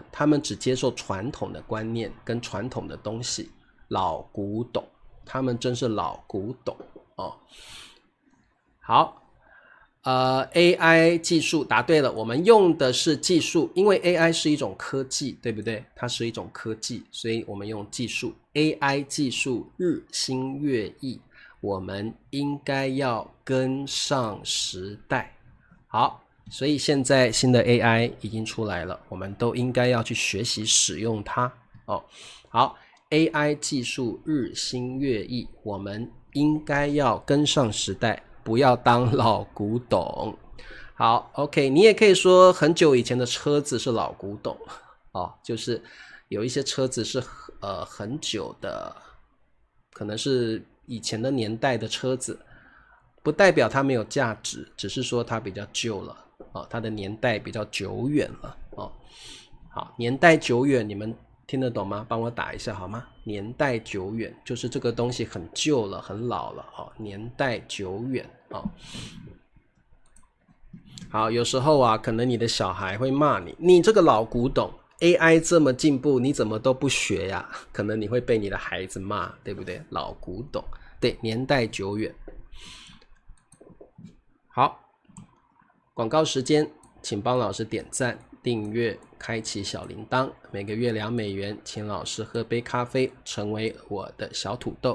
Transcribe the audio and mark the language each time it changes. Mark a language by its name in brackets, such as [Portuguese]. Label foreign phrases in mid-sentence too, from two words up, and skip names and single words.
[Chinese] 他們只接受傳統的觀念跟傳統的東西，老古董，他們真是老古董哦。好，AI 技術答對了，我們用的是技術，因為 AI 是一種科技，對不對？它是一種科技，所以我們用技術。AI 技術日新月異。我們應該要跟上時代。好，所以現在新的 AI 已經出來了，我們都應該要去學習使用它。好 AI 技術日新月異，我們應該要跟上時代，不要當老古董。好 ，OK，你也可以說很久以前的車子是老古董哦，就是有一些車子是很久的，可能是以前的年代的車子，不代表它沒有價值，只是說它比較舊了哦，它的年代比較久遠了哦。好，年代久遠，你們聽得懂嗎？幫我打一下好嗎？年代久遠就是這個東西很舊了，很老了哦。年代久遠哦。好，有時候啊，可能你的小孩會罵你，你這個老古董 ，AI 這麼進步，你怎麼都不學呀？可能你會被你的孩子罵，對不對？老古董，對，年代久遠。好，廣告時間，請幫老師點讚、訂閱、開啟小鈴鐺，每個月2美元，請老師喝杯咖啡，成為我的小土豆。